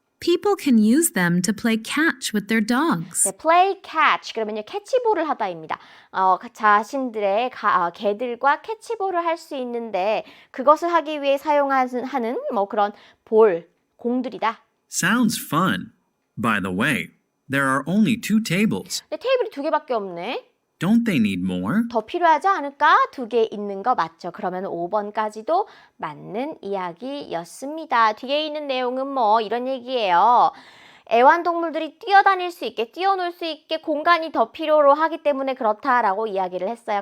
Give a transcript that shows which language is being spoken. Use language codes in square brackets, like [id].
[en] People can use them to play catch with their dogs. 네, play catch. [ko] 그러면요, 캐치볼을 하다입니다. 자신들의 개들과 캐치볼을 할 수 있는데 그것을 하기 위해 사용하는 그런 공들이다. [en] Sounds fun. By the way, there are only 2 tables. [ko] 네, 테이블이 2개밖에 없네. [en] Don't they need more? [ko] 더 필요하지 않을까? 2개 있는 거 맞죠? 그러면 5번까지도 맞는 이야기였습니다. 뒤에 있는 내용은 이런 얘기예요. 애완동물들이 뛰어다닐 수 있게, 뛰어놀 수 있게 공간이 더 필요로 하기 때문에 그렇다라고 이야기를 했어요.